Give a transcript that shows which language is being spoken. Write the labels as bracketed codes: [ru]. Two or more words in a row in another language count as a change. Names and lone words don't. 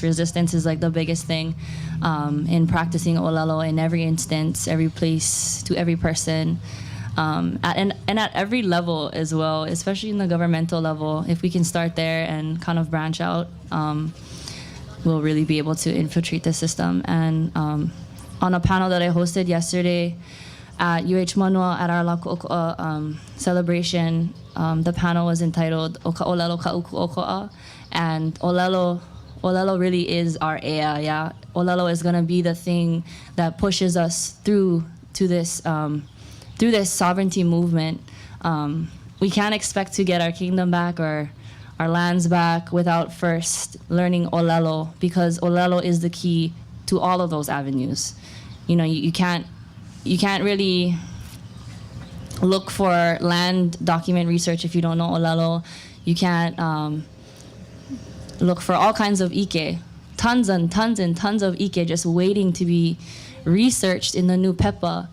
[en] Resistance is like the biggest thing in practicing ʻŌlelo in every instance, every place, to every person, and at every level as well, especially in the governmental level. If we can start there and kind of branch out, we'll really be able to infiltrate the system. And on a panel that I hosted yesterday at UH Manoa at our ʻŌkoʻa celebration, the panel was entitled [haw] "O ka ʻŌlelo ka uku ʻokoʻa," [en] and ʻŌlelo really is our ea. Yeah, ʻŌlelo is gonna be the thing that pushes us through this sovereignty movement. We can't expect to get our kingdom back or our lands back without first learning ʻŌlelo, because ʻŌlelo is the key to all of those avenues. You know, you can't really look for land document research if you don't know ʻŌlelo. You can't look for all kinds of ike, tons and tons and tons of ike just waiting to be researched in the new pepa.